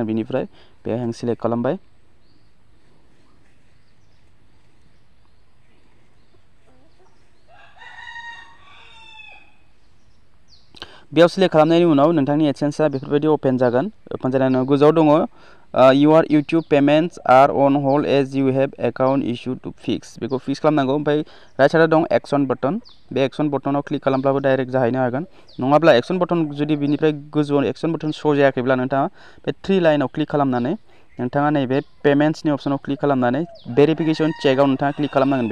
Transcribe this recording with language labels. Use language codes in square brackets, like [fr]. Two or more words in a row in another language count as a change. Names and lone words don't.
[brx] बिनिफ्राय बेहाय आं सेलेक्ट खालामबाय। बेयाव सेलेक्ट खालामनायनि उनाव नोंथांनि एडसेन्सआ बेफोरबायदि अपेन जागोन। अपेन जानायनि उनाव गोजौआव दङ [en] your YouTube payments are on hold as you have account issue to fix. [brx] बेखौ फिक्स खालामनांगौ। ओमफ्राय [en] right sideआव [brx] दं [en] action button. [brx] बे [en] action buttonआव [brx] क्लिक खालामब्लाबो डाइरेक्ट जाहैनो हागोन। नङाब्ला [en] action button [brx] जुदि बिनिफ्राय गोजौआव [en] action button [brx] शो जायाखैब्ला नोंथाङा बे [en] three lineआव [brx] क्लिक खालामनानै नोंथाङा नैबे पेमेन्ट्सनि अपसनाव क्लिक खालामनानै [en] verification checkआव [brx] नोंथाङा क्लिक खालामनांगोन।